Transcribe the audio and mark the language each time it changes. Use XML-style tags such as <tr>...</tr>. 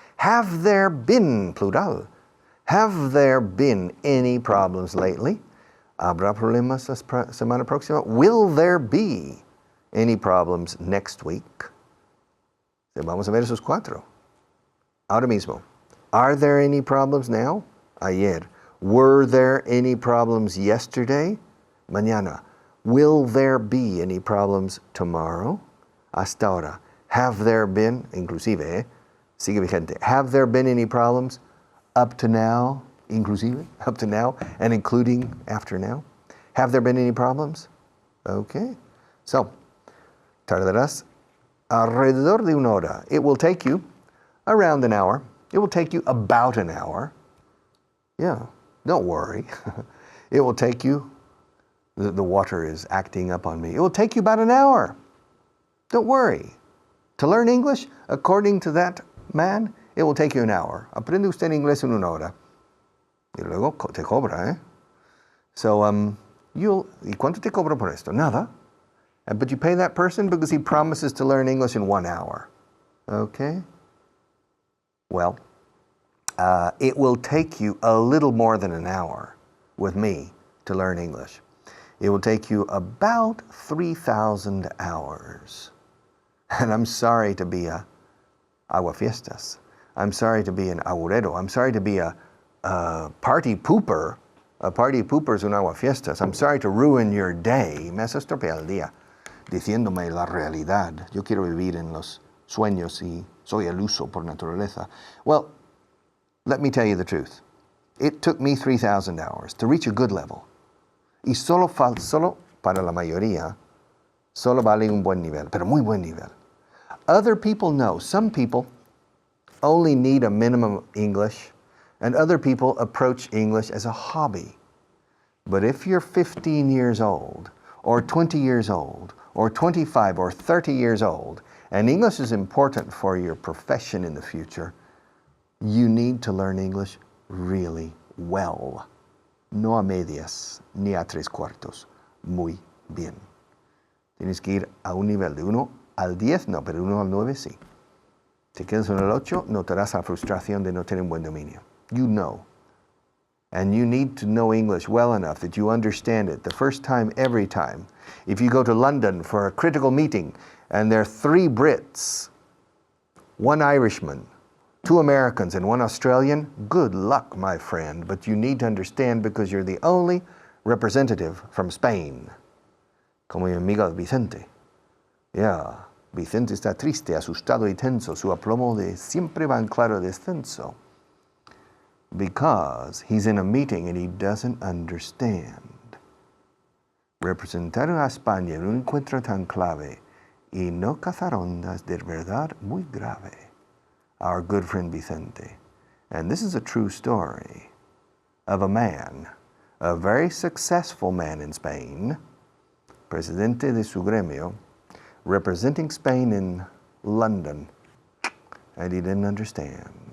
<en>Have there been, plural, have there been any problems lately?</en> <es>¿Habrá problemas la semana próxima?</es> <en>Will there be any problems next week?</en> <es>Vamos a ver esos cuatro. Ahora mismo.</es> <en>Are there any problems now?</en> <es>Ayer.</es> <en>Were there any problems yesterday?</en> <es>Mañana.</es> <en>Will there be any problems tomorrow?</en> <es>Hasta ahora.</es> <en>Have there been, inclusive,</en> <es>sigue vigente.</es> <en>Have there been any problems up to now? Inclusive, up to now, and including after now. Have there been any problems? Okay.</en> <es>So, tardarás alrededor de una hora.</es> <en>It will take you around an hour. It will take you about an hour. Yeah, don't worry. It will take you, the water is acting up on me. It will take you about an hour. Don't worry. To learn English, according to that man, it will take you an hour.</en> <es>Aprende usted inglés en una hora. Y luego te cobra, ¿eh? So, ¿y cuánto te cobra por esto? Nada.</es> <en>But you pay that person because he promises to learn English in 1 hour. Okay? Well, it will take you a little more than an hour with me to learn English. It will take you about 3,000 hours. And I'm sorry to be a aguafiestas. I'm sorry to be an agurero. I'm sorry to be a party pooper. A party pooper</en> <es>es un aguafiestas.</es> <en>I'm sorry to ruin your day.</en> <es>Me has estropeado el día diciéndome la realidad. Yo quiero vivir en los sueños y soy iluso por naturaleza.</es> <en>Well, let me tell you the truth. It took me 3,000 hours to reach a good level.</en> <es>Y solo para la mayoría, solo vale un buen nivel, pero muy buen nivel.</es> <en>Other people know. Some people only need a minimum English, and other people approach English as a hobby. But if you're 15 years old, or 20 years old, or 25 or 30 years old, and English is important for your profession in the future, you need to learn English really well.</en> <es>No a medias, ni a tres cuartos. Muy bien. Tienes que ir a un nivel de 1 al 10, no, pero 1 al 9 sí. Si quedas en el 8, notarás la frustración de no tener un buen dominio.</es> <en>You know. And you need to know English well enough that you understand it the first time, every time. If you go to London for a critical meeting and there are 3 Brits, 1 Irishman, 2 Americans and 1 Australian, good luck, my friend. But you need to understand because you're the only representative from Spain.</en> <es>Como mi amigo Vicente. Yeah, Vicente está triste, asustado y tenso. Su aplomo de siempre va en claro descenso.</es> <en>Because he's in a meeting and he doesn't understand.</en> <es>Representar a España en un encuentro tan clave y no cazar ondas de verdad muy grave.</es> <en>Our good friend Vicente. And this is a true story of a man, a very successful man in Spain,</en> <es>presidente de su gremio,</es> <en>representing Spain in London, and he didn't understand.</en>